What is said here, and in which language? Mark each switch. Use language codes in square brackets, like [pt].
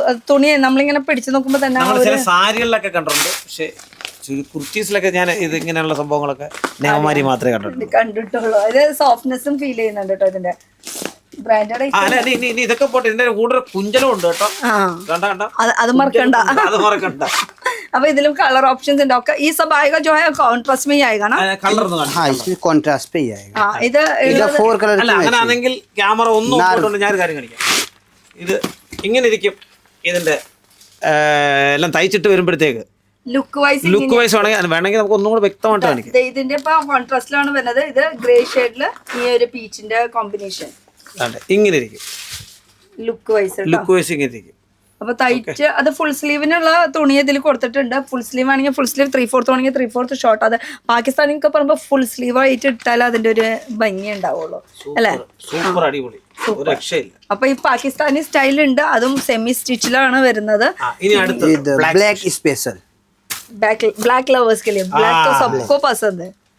[ml] തുണി നമ്മളിങ്ങനെ പിടിച്ചു നോക്കുമ്പോ തന്നെ നമ്മൾ ചില സാരികളിലൊക്കെ കണ്ടിട്ടുണ്ട്, പക്ഷെ കുർത്തീസിലൊക്കെ ഞാൻ ഇത് ഇങ്ങനെയുള്ള സംഭവങ്ങളൊക്കെ നേവമാരി മാത്രമേ കണ്ടിട്ടുള്ളൂ. കണ്ടിട്ടുള്ളൂ. അത് സോഫ്റ്റ്നെസ്സും ഫീൽ ചെയ്യുന്നുണ്ട് കേട്ടോ ഇതിന്റെ ബ്രാൻഡഡ്. ഇനി ഇതൊക്കെ പോട്ടെ, ഇതിന്റെ കൂടുതൽ കുഞ്ചലും ഉണ്ട് കേട്ടോ. കണ്ടോ അത് മറക്കണ്ട. അത് മറക്കണ്ട. [hi] अब [ml] ഇതിലും കളർ ഓപ്ഷൻസ് ഉണ്ട് ഒക്കെ [hi] ये सब आएगा जो है कॉन्ट्रास्ट में ही आएगा ना [ml] കളർ [hi] हाँ इसमें कॉन्ट्रास्ट पे ही आएगा [ml] हाँ ഇത് [hi] इधर 4 कलर [ml] അല്ല അങ്ങനെയാണെങ്കിൽ ക്യാമറ ഒന്നും പോയിട്ടുണ്ട്. ഞാൻ ഒരു കാര്യം കാണിക്കാം. ഇത് ഇങ്ങനെ ഇരിക്കും. ഇതിന്റെ എല്ലാം തയ്ച്ചിട്ട് വരുമ്പോഴത്തേക്ക് ലുക്ക് വൈസ് വേണമെങ്കിൽ നമുക്ക് ഒന്നും കൂടെ വ്യക്തമായിട്ട് കാണിക്കാം. ഇതിന്റെ ഇപ്പൊ കോൺട്രാസ്റ്റിലാണ് വരുന്നത്. ഇത് ഗ്രേ ഷെയ്ഡില് ഈ ഒരു പീച്ചിന്റെ കോമ്പിനേഷൻ ഇങ്ങനെ ഇരിക്കും. ലുക്ക് വൈസ് ഇങ്ങനെ ഇരിക്കും. അപ്പൊ തയ്ച്ച് അത് ഫുൾ സ്ലീവിനുള്ള തുണി ഇതിൽ കൊടുത്തിട്ടുണ്ട്. ഫുൾ സ്ലീവ് ആണെങ്കിൽ ഫുൾ സ്ലീവ്, 3/4 ആണെങ്കിൽ 3/4 ഷോർട്ട്. അത് പാകിസ്ഥാനിക്ക് പറയുമ്പോൾ ഫുൾ സ്ലീവ് ആയിട്ട് ഇട്ടാൽ അതിന്റെ ഒരു ഭംഗി ഉണ്ടാവുള്ളൂ അല്ലേ? സൂപ്പർ അടിപൊളി, ഒരു രക്ഷയില്ല. അപ്പൊ ഈ പാകിസ്ഥാനി സ്റ്റൈൽ ഉണ്ട്, അതും സെമി സ്റ്റിച്ചിലാണ് വരുന്നത്. ഇനി അടുത്തത് [hi] ब्लैक स्पेशल ब्लैक लवर्स के लिए ब्लैक तो सबको पसंद है.